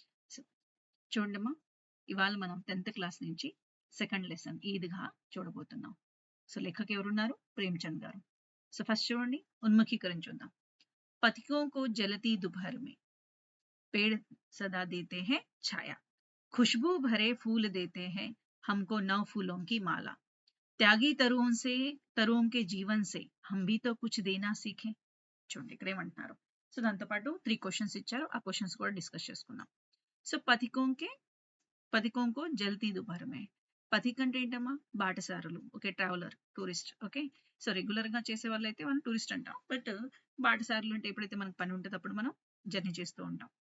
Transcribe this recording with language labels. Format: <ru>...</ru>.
<te>So చూడమ్మా, ఇవాళ మనం 10th క్లాస్ నుంచి సెకండ్ లెసన్ ఈద్గా చూడబోతున్నాం. సో లేఖకు ఎవరున్నారు? ప్రేమ్చంద్ గారు. సో ఫస్ట్ చూడండి, ఉన్ముఖీకరణ చూద్దాం.</te> <hi>పథికోं को जलती दोपहर में पेड़ सदा देते हैं छाया, खुशबू भरे फूल देते हैं हमको नौ फूलों की माला, त्यागी तरुओं के जीवन से हम भी तो कुछ देना सीखे.</hi> <te>చూడండి ఇక్కడ ఏమంటున్నారు. సో దాంతో పాటు 3 క్వశ్చన్స్ ఇచ్చారు, ఆ క్వశ్చన్స్ కూడా డిస్కస్ చేసుకుందాం. సో</te> <hi>పథికోంకో జల్తీ దుబార్ మే.</hi> <te>పథిక్ అంటే ఏంటమ్మా? బాటసారులు. Okay, traveller, tourist. Okay, so regular గా చేసే వాళ్ళు అయితే మనం టూరిస్ట్ అంటాం. బట్ బాటసారులు అంటే ఎప్పుడైతే మనకు పని ఉంటుంది అప్పుడు మనం జర్నీ చేస్తూ ఉంటాం.</te>